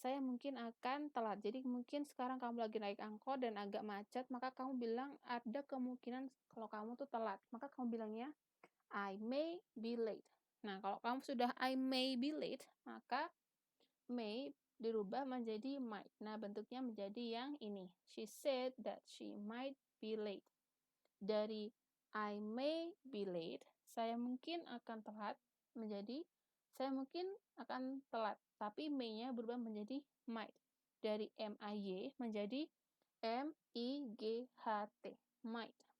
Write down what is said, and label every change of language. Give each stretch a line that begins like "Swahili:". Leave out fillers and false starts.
Indonesian: Saya mungkin akan telat. Jadi mungkin sekarang kamu lagi naik angkot dan agak macet, maka kamu bilang ada kemungkinan kalau kamu tuh telat. Maka kamu bilangnya
English: I may be late.
Indonesian: Nah, kalau kamu sudah I may be late, maka may dirubah menjadi might. Nah, bentuknya menjadi yang ini.
English: She said that she might be late.
Indonesian: Dari
English: I may be late,
Indonesian: saya mungkin akan telat, menjadi saya mungkin akan telat. Tapi may-nya berubah menjadi might. Dari M-I-Y menjadi M-I-G-H-T. Might.